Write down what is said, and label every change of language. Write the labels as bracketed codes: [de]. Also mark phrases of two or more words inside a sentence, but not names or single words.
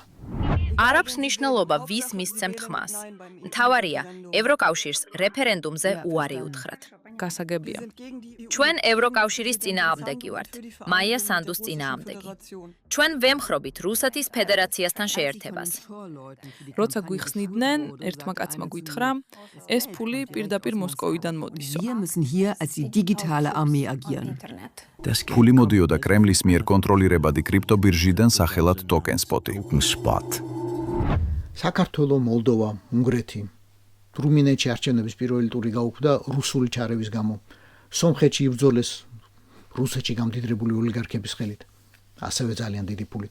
[ka] არ აქვს მნიშვნელობა ვის მისცემთ ხმას. მთავარია, ევროკავშირს რეფერენდუმზე უარი უთხრათ. გასაგებია. ჩვენ ევროკავშირის წინააღმდეგი ვართ. მაია სანდუს წინააღმდეგი. ჩვენ ვემხრობით რუსეთის ფედერაციასთან შეერთებას. როცა გვიხსნიდნენ, ერთმა კაცმა გითხრა, ეს ფული პირდაპირ მოსკოვიდან მოდისო. [de] Wir müssen hier als die digitale Armee agieren. [ka] ფული მოდიოდა კრემლის მიერ კონტროლირებადი კრიპტობირჟიდან სახელად ტოკენსპოტი. საქართველო, მოლდოვა, უნგრეთი რუმინეთში არჩევნების პირველი ტური გაუქმდა რუსული ჩარევის გამო. სომხეთში იბრძოლეს რუსეთში გამდიდრებული ოლიგარქების ხელით, ასევე ძალიან დიდი ფულით.